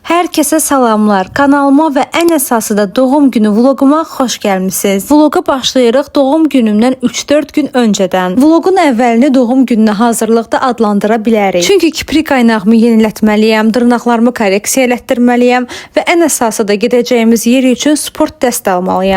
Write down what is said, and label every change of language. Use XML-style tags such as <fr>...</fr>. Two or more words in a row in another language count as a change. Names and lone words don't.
<tr>Herkese salamlar. Kanalıma ve en esası da doğum günü vloguma</tr> <az>xoş gəlmisiniz. Vloga başlayırıq doğum günümdən 3-4 gün öncədən. Vlogun əvvəlini doğum gününə hazırlıqda adlandıra bilərik. Çünki kiprik qaynağımı yenilətməliyəm, dırnaqlarımı korreksiya elətdirməliyəm və ən əsası da gedəcəyimiz yer üçün sport dəst almalıyam.</az>